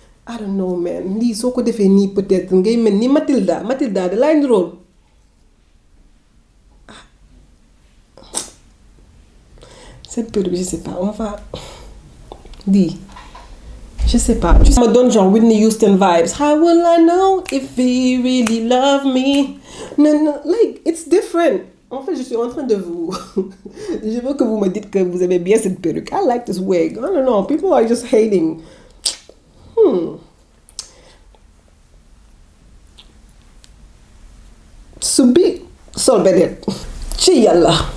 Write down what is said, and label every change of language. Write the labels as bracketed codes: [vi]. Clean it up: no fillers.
[en] I don't know man [wo] lii soo ko defee nii peut-être ngay mel ni Matilda da laay nirool. [fr] Cette perruque, je sais pas, on va dire, je sais pas. Tu me donnes genre Whitney Houston vibes. [en] How will I know if he really love me? No, like it's different. [fr] En fait, je suis en train de vous. Je veux que vous me dites que vous aimez bien cette perruque. [en] I like this wig. I don't know. People are just hating. [wo] Subi sol bedet. Ci yalla.